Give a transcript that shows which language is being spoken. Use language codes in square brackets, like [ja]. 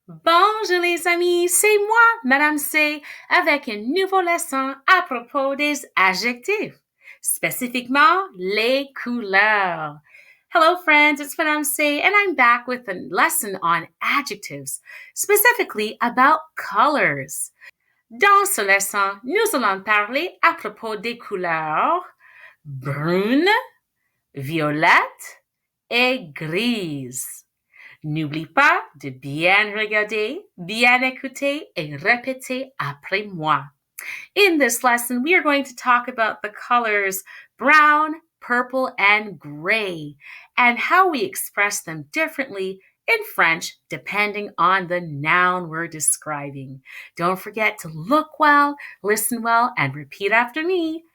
[fr] Bonjour les amis, c'est moi, Madame C, avec une nouvelle leçon à propos des adjectifs, spécifiquement les couleurs. [en] Hello friends, it's Madame C and I'm back with a lesson on adjectives, specifically about colors. [fr] Dans ce leçon, nous allons parler à propos des couleurs brune, violette et grise. N'oublie pas de bien regarder, bien écouter, et répéter après moi. [en] In this lesson, we are going to talk about the colors brown, purple, and gray, and how we express them differently in French depending on the noun we're describing. Don't forget to look well, listen well, and repeat after me.